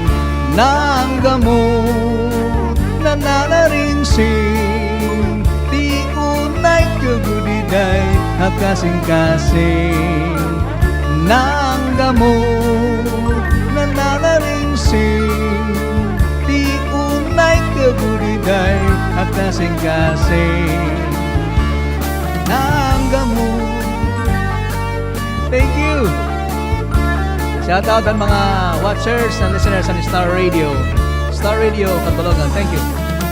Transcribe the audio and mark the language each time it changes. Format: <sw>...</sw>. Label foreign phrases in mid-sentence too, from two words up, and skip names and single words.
<war>Nanggamot nananaringsin, di unay kagudiday at kasing-kasing. Nanggamot nananaringsin, di unay kagudiday at kasing-kasing. Nanggamot.</war> <en>Thank you. Shout out</en> <war>ang mga</war> <en>watchers and listeners sa Star Radio. Star Radio, Katbalogan. Thank you.</en>